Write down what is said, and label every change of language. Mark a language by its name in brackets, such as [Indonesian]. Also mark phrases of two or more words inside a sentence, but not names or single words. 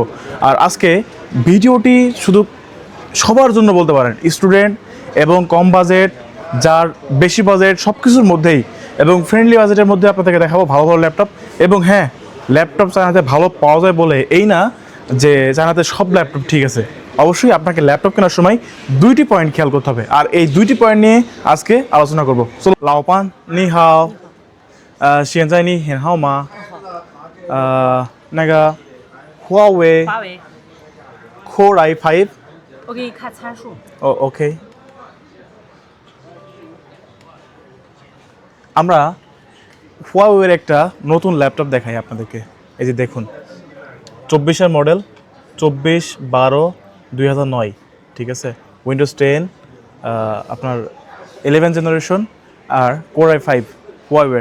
[Bangla] আর আজকে ভিডিওটি শুধু সবার জন্য বলতে পারেন, স্টুডেন্ট এবং কম বাজেট, যার বেশি বাজেট, সব কিছুর মধ্যেই এবং ফ্রেন্ডলি বাজেটের মধ্যে আপনাদেরকে দেখাবো ভালো ভালো ল্যাপটপ। এবং হ্যাঁ, ল্যাপটপ চায়নাতে ভালো পাওয়া যায় বলে এই না যে চায়নাতে সব ল্যাপটপ ঠিক আছে। অবশ্যই আপনাকে ল্যাপটপ কেনার সময় 2টি পয়েন্ট খেয়াল করতে হবে, আর এই 2টি পয়েন্ট নিয়ে আজকে আলোচনা করবো। [Chinese] সো 老板你好, 现在你很好吗？那个华为Core i5。我给你看参数。 [Bangla] OK。আমরা হুয়াওয়ের একটা নতুন ল্যাপটপ দেখাই আপনাদেরকে। এই যে দেখুন, 24-এর মডেল, 24/12/2009, ঠিক আছে। উইন্ডোজ 10, আপনার 11 জেনারেশন আর কোর i5 হুয়াওয়ের।